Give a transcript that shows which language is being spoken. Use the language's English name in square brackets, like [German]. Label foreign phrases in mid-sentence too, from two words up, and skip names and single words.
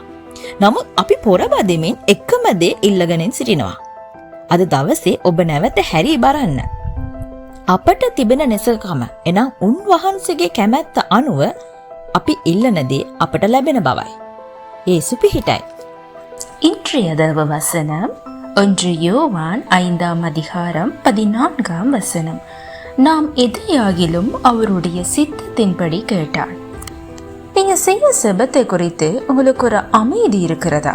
[Sinhala] නමුත් අපි පොරබදිමින් එකම දේ ඉල්ලගෙන සිටිනවා. අද දවසේ ඔබ නැවත හැරී බලන්න. අපට තිබෙන නිසකම එනම් උන්වහන්සේගේ කැමැත්ත අනුව අපි ඉල්ලන දේ අපට ලැබෙන බවයි. යේසු පිහිටයි. [Tamil] இன்றைய தேவ வசனம் 1 யோவான் 5ஆம் அதிகாரம் 14ஆம் வசனம். நாம் எதையாகிலும் அவருடைய சித்தத்தின்படி கேட்டால். நீங்க செய்ய செபத்தை குறித்து உங்களுக்கு ஒரு அமைதி இருக்கிறதா?